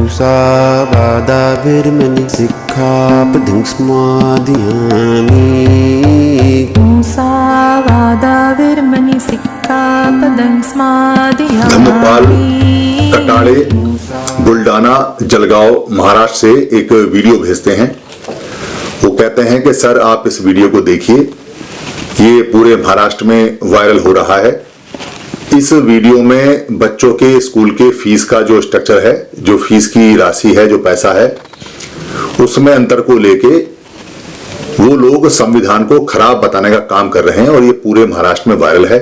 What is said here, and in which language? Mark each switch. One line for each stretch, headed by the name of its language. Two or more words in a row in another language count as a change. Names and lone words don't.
Pali: Musawadhavirmani Sikkhapadang Smadhiyami Musawadhavirmani Sikkhapadang Smadhiyami।
Hindi: धम्मपाल कटाड़े बुल्डाना जलगांव महाराष्ट्र से एक वीडियो भेजते हैं। वो कहते हैं कि सर आप इस वीडियो को देखिए, ये पूरे महाराष्ट्र में वायरल हो रहा है। इस वीडियो में बच्चों के स्कूल के फीस का जो स्ट्रक्चर है, जो फीस की राशि है, जो पैसा है, उसमें अंतर को लेके वो लोग संविधान को खराब बताने का काम कर रहे हैं और ये पूरे महाराष्ट्र में वायरल है।